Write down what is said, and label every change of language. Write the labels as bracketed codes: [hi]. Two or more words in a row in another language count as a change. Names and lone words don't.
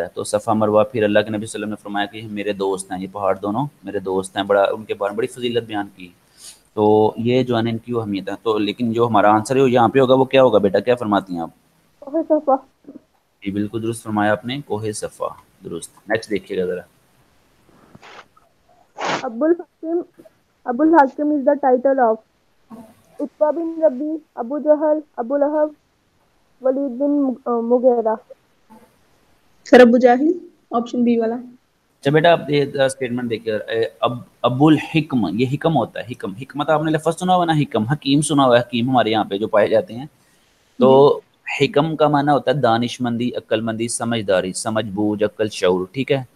[ur] تو صفا مروہ پھر اللہ کے نبی صلی اللہ علیہ وسلم نے فرمایا کہ میرے دوست ہیں, یہ پہاڑ دونوں میرے دوست ہیں, بڑا ان کے بارے میں بڑی فضیلت بیان کی. تو یہ جو ہے نا ان کی وہ اہمیت ہے. تو لیکن جو ہمارا آنسر ہے وہ یہاں پہ ہوگا, وہ کیا ہوگا بیٹا, کیا فرماتی ہیں آپ؟ کوہ صفا. جی بالکل درست فرمایا آپ نے, کوہ صفا, درست. نیکسٹ دیکھیے گا ذرا. [en] ابو الحاکم is the title of Utbah bin Rabi, Abu Jahl, Abu Lahab, Walid bin Mughira. [ur] سر ابو جاہل, [en] option B [ur] والا. اچھا بیٹا آپ یہ اسٹیٹمنٹ دیکھیے, ابو الحکم, یہ حکم ہوتا ہے, حکم, حکمت آپ نے لفظ سنا ہوا نا, حکم, حکیم سنا ہوا ہے, حکیم ہمارے یہاں پہ جو پائے جاتے ہیں. تو جی حکم کا معنی ہوتا ہے دانش مندی, عقل مندی, سمجھداری, سمجھ بوجھ, عقل, شعور, ٹھیک ہے.